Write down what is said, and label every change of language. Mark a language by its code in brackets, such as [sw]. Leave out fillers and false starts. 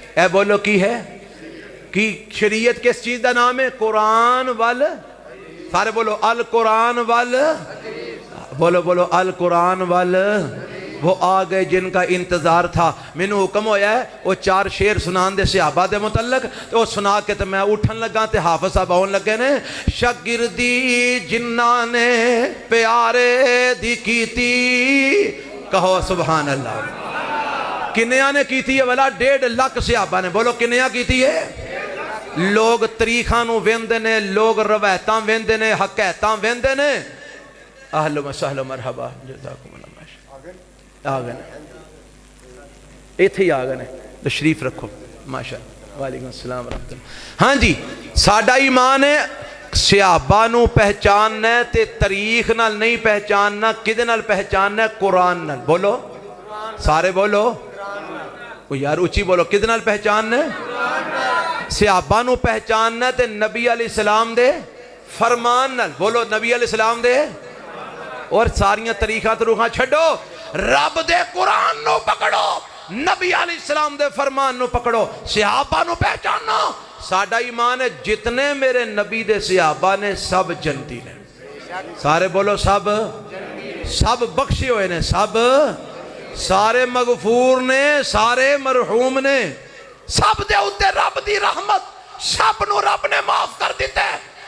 [pa] اے بولو کی ہے کی شریعت کس چیز دا نام ہے؟ قرآن وال. سارے بولو القرآن وال. بولو القرآن وال. [ur] وہ آ گئے جن کا انتظار تھا. [pa] میں نے حکم ہویا ہے وہ 4 شعر سنان دے صحابہ دے متعلق. تو وہ سنا کے تو میں اٹھن لگا تے حافظ صاحب آن لگے نے. شاگردی جنہاں نے پیارے دی کیتی. [ur] کہو سبحان اللہ. [pa] کنیاں نے کیتی ہے والا 1.5 لاکھ صحابہ نے. بولو کنیاں کیتی ہے. لوگ تریخاں نو ویندے نے، لوگ روایتاں ویندے نے، حقیقتاں ویندے نے. اہلا و سہلا مرحبا جزاکم اللہ. آگئے ایتھے ہی آگئے تشریف رکھو. ماشاءاللہ. وعلیکم السلام ورحمۃ اللہ. ہاں جی ساڈا ایمان ہے صحابہ نو پہچاننا ہے تے تاریخ نال نہیں پہچاننا. کدے نال پہچاننا ہے؟ قرآن نال. بولو سارے بولو یار اچھی بولو. کدے نال پہچاننا ہے؟ صحابہ نو پہچاننا ہے تے نبی علیہ السلام دے فرمان نال. بولو نبی علیہ السلام دے. اور ساریاں طریقہ تروخاں چھڑو، رب دے قرآن نو پکڑو، نبی علیہ السلام دے فرمان نو پکڑو. صحابہ نو پہچاننا. ساڈا ایمان ہے جتنے میرے نبی دے صحابہ نے سب جنتی نے. سارے بولو سب بخشے ہوئے نے، سب سارے مغفور نے، سارے مرحوم نے. سب دے اتے رب دی رحمت، سب نو رب نے معاف کر دیتا ہے.